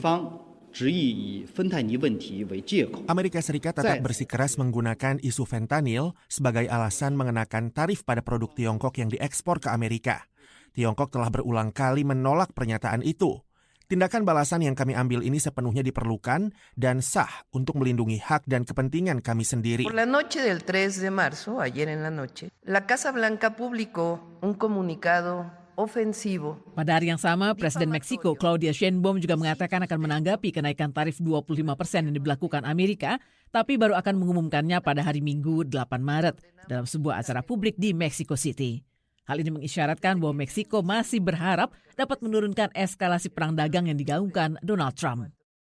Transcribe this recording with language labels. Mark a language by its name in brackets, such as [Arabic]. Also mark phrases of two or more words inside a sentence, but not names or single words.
[Indonesian] Amerika Serikat tetap bersikeras menggunakan isu fentanyl sebagai alasan mengenakan tarif pada produk Tiongkok yang diekspor ke Amerika. Tiongkok telah berulang kali menolak pernyataan itu. Tindakan balasan yang kami ambil ini sepenuhnya diperlukan dan sah untuk melindungi hak dan kepentingan kami sendiri. [Spanish] Por la noche del 3 de marzo, ayer en la noche, la Casa Blanca publicó un comunicado ofensivo. [Indonesian] Pada hari yang sama, Presiden Meksiko Claudia Sheinbaum juga mengatakan akan menanggapi kenaikan tarif 25% yang diberlakukan Amerika, tapi baru akan mengumumkannya pada hari Minggu 8 Maret dalam sebuah acara publik di Mexico City. Hal ini mengisyaratkan bahwa Meksiko masih berharap dapat menurunkan eskalasi perang dagang yang digaungkan Donald Trump.